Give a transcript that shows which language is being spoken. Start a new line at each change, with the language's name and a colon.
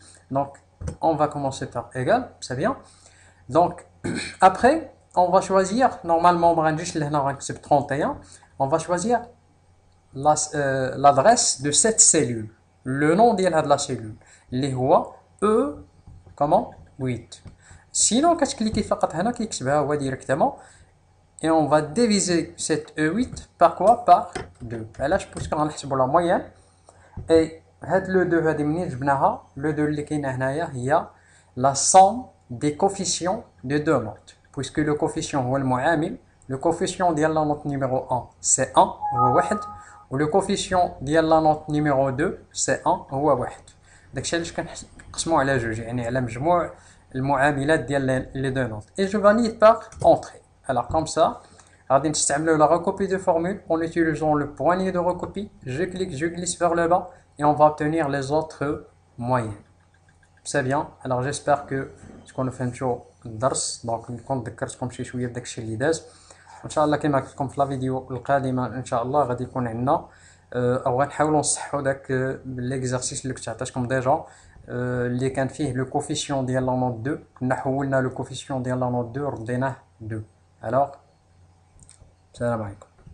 French: Donc on va commencer par égal, c'est bien. Donc après, on va choisir, normalement, 31, on va choisir l'adresse de cette cellule, le nom de la cellule,
Arabic: اللي هو
French: E, comment 8. Sinon,
Arabic: كتكليكي فقط هنا كيكتبها هو
French: directement, et on va diviser cette E8 par quoi? Par 2.
Arabic: علاش؟ باسكو غنحسبوا la moyenne, et هاد لو 2 هادي منين جبناها؟ لو 2 اللي كاينه هنايا هي
French: la somme des coefficients de deux notes, puisque le coefficient
Arabic: هو المعامل.
French: Le coefficient ديال la note numéro 1 c'est 1 هو 1, و le coefficient ديال la note numéro 2 c'est 1 هو 1.
Arabic: داكشي علاش كنقسمو على جوج، يعني على مجموع المعاملات ديال لي دو نوت.
French: Et je valide par entrée. Alors comme ça,
Arabic: غادي نستعملو
French: la recopie de formule en utilisant le poignet de recopie. Je clique, je glisse vers le bas et on va obtenir les autres moyennes. C'est bien. Alors j'espère que
Arabic: تكونوا فهمتوا الدرس. دونك نكون ذكرتكم شي شويه بداكشي اللي داز. ان شاء الله كما قلت لكم في لا فيديو القادمه ان شاء الله غادي يكون عندنا او غنحاولوا نصحوا داك ليكزارسيس اللي كنت عطيتكم ديجا اللي كان فيه لو كوفيسيون ديال لا نوت 2. كنا حولنا لو كوفيسيون ديال لا نوت 2 رديناه 2. الوغ السلام عليكم.